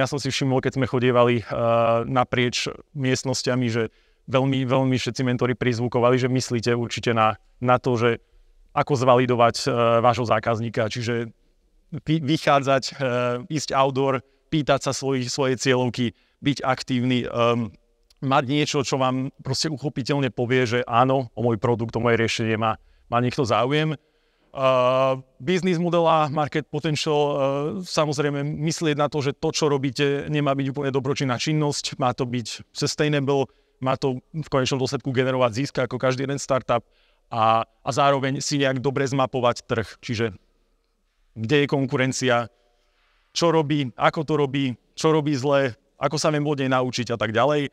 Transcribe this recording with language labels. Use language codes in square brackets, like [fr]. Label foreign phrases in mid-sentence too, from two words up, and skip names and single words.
[sk] Ja som si všimol, keď sme chodievali naprieč miestnosťami, že veľmi, veľmi všetci mentori prizvukovali, že myslíte určite na to, že ako zvalidovať vášho zákazníka, čiže vychádzať, ísť outdoor, pýtať sa svoje cieľovky, byť aktívny, mať niečo, čo vám proste uchopiteľne povie, že áno, o môj produkt, o moje riešenie má niekto záujem. [en] Business model a market potential, [sk] samozrejme myslieť na to, že to, čo robíte, nemá byť úplne dobročinná činnosť, má to byť sustainable, má to v konečnom dôsledku generovať zisk ako každý jeden startup a zároveň si nejak dobre zmapovať trh, čiže kde je konkurencia, čo robí, ako to robí, čo robí zle, ako sa viem od nej naučiť a tak ďalej.